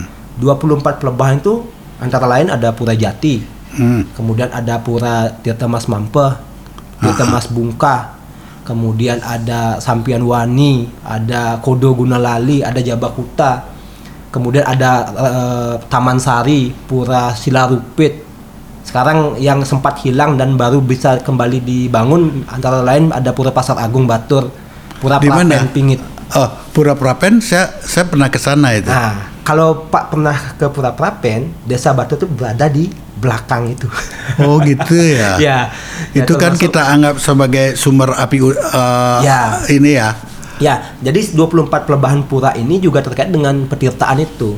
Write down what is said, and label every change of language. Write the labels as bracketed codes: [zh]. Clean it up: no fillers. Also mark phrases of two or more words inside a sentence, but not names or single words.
[id] 24 pelebahan itu antara lain ada Pura Jati, kemudian ada Pura Tirta Mas Mampeh, Tirta Mas Bungkah, kemudian ada Sampian Wani, ada Kodo Gunalali, ada Jabakuta, kemudian ada Taman Sari, Pura Silarupit. Sekarang yang sempat hilang dan baru bisa kembali dibangun antara lain ada Pura Pasar Agung Batur, Pura Prapen Pingit. Oh, Pura Prapen saya pernah ke sana itu. Nah, kalau Pak pernah ke Pura Prapen, Desa Batur itu berada di belakang itu. Oh gitu ya. Ya. Itu kan kita anggap sebagai sumber api ini ya. Ya, jadi 24 pelebahan pura ini juga terkait dengan petirtaan itu.